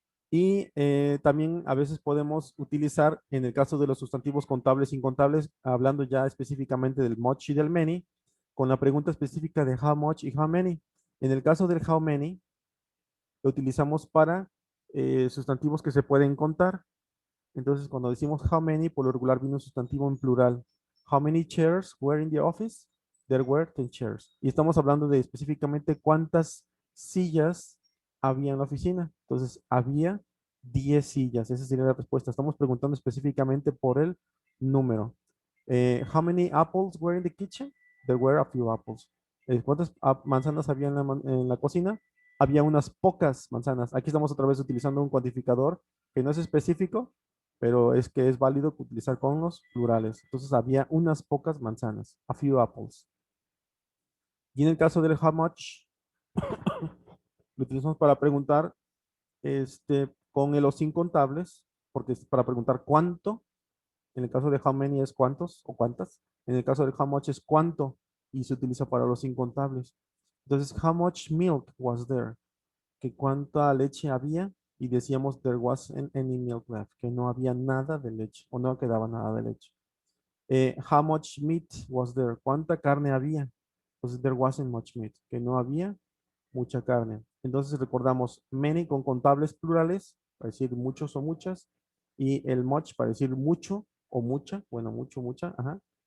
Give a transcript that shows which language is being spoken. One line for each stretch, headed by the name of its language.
Spanish: Y también a veces podemos utilizar, en el caso de los sustantivos contables e incontables, hablando ya específicamente del much y del many, con la pregunta específica de how much y how many. En el caso del how many, lo utilizamos para sustantivos que se pueden contar. Entonces, cuando decimos how many, por lo regular viene un sustantivo en plural.
English: How many chairs were in the office? There were 10 chairs.
Spanish: Y estamos hablando de específicamente cuántas sillas había en la oficina. Entonces, había 10 sillas. Esa sería la respuesta. Estamos preguntando específicamente por el número.
English: How many apples were in the kitchen? There were a few apples.
Spanish: ¿Cuántas manzanas había en la cocina? Había unas pocas manzanas. Aquí estamos otra vez utilizando un cuantificador que no es específico, pero es que es válido utilizar con los plurales. Entonces había unas pocas manzanas,
English: a few apples.
Spanish: Y en el caso del how much, lo utilizamos para preguntar con los incontables, porque es para preguntar cuánto. En el caso de how many es cuántos o cuántas. En el caso de how much es cuánto y se utiliza para los incontables. Entonces,
English: how much milk was there?
Spanish: Que cuánta leche había y decíamos
English: there wasn't any milk left,
Spanish: que no había nada de leche o no quedaba nada de leche.
English: How much meat was there?
Spanish: ¿Cuánta carne había? Entonces,
English: there wasn't much meat,
Spanish: que no había mucha carne. Entonces recordamos many con contables plurales, para decir muchos o muchas, y el much para decir mucho o mucha, bueno, mucho, mucha, ajá.